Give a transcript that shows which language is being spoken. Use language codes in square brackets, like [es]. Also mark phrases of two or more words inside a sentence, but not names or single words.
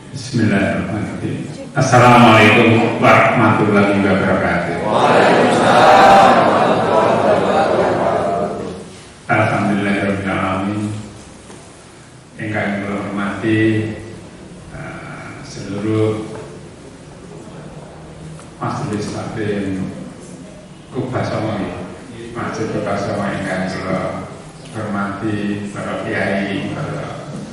[ar] بسم الله الرحمن الرحيم. السلام عليكم ورحمة الله وبركاته. وعليكم السلام ورحمة الله وبركاته. الحمد لله رب العالمين. [jv] Ingkang kula hormati seluruh majelis taklim Kubasama, Masjid Kubasama ingkang kula hormati, para kiai, para